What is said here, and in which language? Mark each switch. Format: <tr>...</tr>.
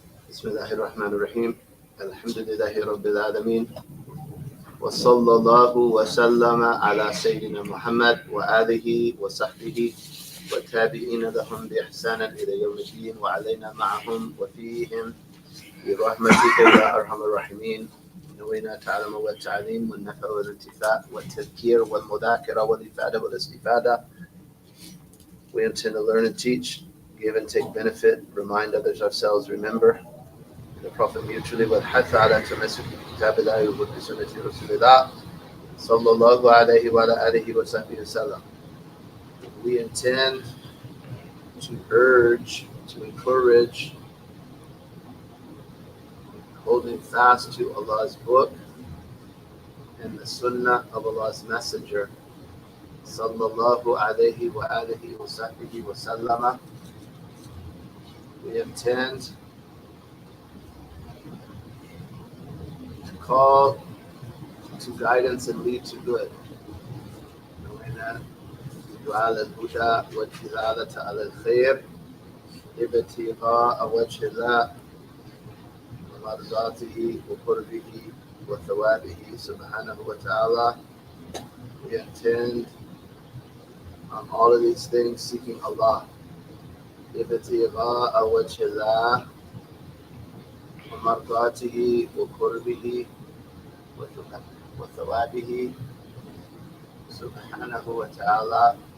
<ar>بسم الله الرحمن الرحيم. الحمد لله رب العالمين، وصلى الله وسلم على سيدنا محمد وآله وصحبه والتابعين لهم بإحسان إلى يوم الدين، وعلينا معهم وفيهم برحمتك يا أرحم الراحمين. نوينا التعلم والتعليم والنفع والانتفاع والتذكير والمذاكرة والإفادة والاستفادة</ar> <en>We intend to learn and teach, give and take benefit, remind others, ourselves, remember the Prophet mutually.</en> <ar>وَالْحَثَّ عَلَى تَمَسُّكِ بِكِتَابِ اللَّهِ وَبِسُنَّةِ رَسُولِ اللَّهِ صَلَّى اللَّهُ عَلَيْهِ وَعَلَى آلِهِ وَصَحْبِهِ وسلم.</ar> <en>We intend to urge, to encourage, holding fast to Allah's book and the Sunnah of Allah's Messenger, sallallahu alayhi wa alihi wa sahbihi wa sallama. We intend to call to guidance and lead to good.</en> <ar>على الهدى والدلالة على الخير ابتغاء وجه الله ومرضاته وقربه وثوابه سبحانه وتعالى.</ar> <en>We intend on all of these things seeking Allah.</en> <ar>ابتغاء وجه الله ومرضاته وقربه وثوابه سبحانه وتعالى.</ar>